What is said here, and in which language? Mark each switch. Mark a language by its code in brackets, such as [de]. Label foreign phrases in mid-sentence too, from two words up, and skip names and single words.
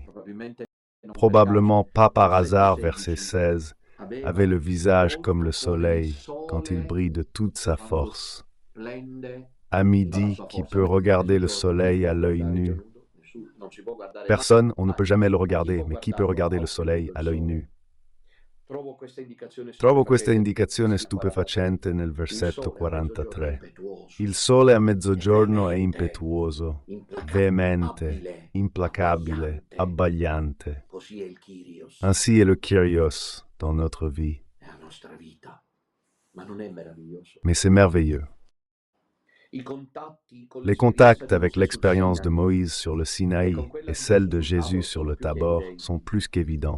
[fr] Probablement pas par hasard, verset 16, avait le visage comme le soleil quand il brille de toute sa force. À midi, qui peut regarder le soleil à l'œil nu? Personne, on ne peut jamais le regarder, mais qui peut regarder le soleil à l'œil nu? [it] Trovo questa indicazione stupefacente nel versetto 43. Il sole a mezzogiorno è impetuoso, veemente, implacabile, abbagliante. [fr] Ainsi est le Kyrios dans notre vie. Mais c'est merveilleux. Les contacts avec l'expérience de Moïse sur le Sinaï et celle de Jésus sur le Tabor sont plus qu'évidents.